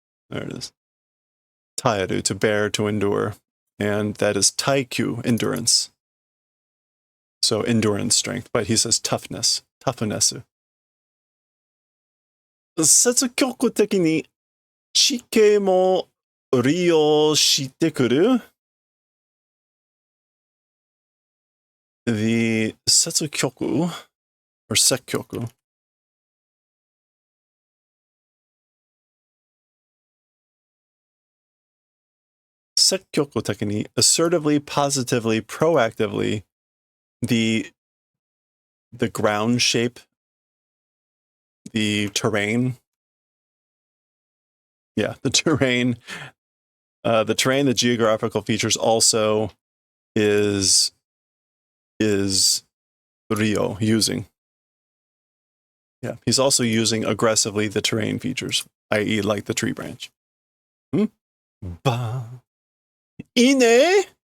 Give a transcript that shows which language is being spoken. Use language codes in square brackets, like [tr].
[en] There it is. Taeru, to bear, to endure. And that is taikyu, endurance. So endurance strength, but he says toughness. Toughness. [ja] 積極的に地形も利用してくる The 積極 or 積極 [en] 積極的に assertively, positively, proactively, the ground shape, the terrain. Yeah, the terrain. The geographical features also is Rio using. Yeah, he's also using aggressively the terrain features, i.e. like the tree branch. Ba. Ine?